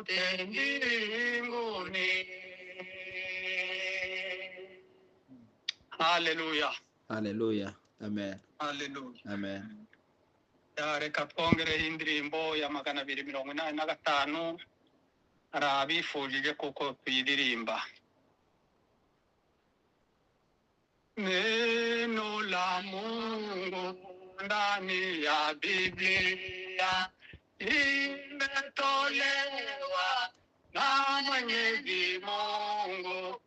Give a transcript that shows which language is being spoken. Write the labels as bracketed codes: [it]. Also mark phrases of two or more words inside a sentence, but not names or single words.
[sw] mbinguni. Haleluya. Haleluya. Amen. Haleluya. Amen. [rw] Reka twongereho indirimbo ya 285 hari abifujije kuko tuyiririmba. [sw] Neno la Mungu ndani ya Biblia imetolewa na Mwenyezi Mungu.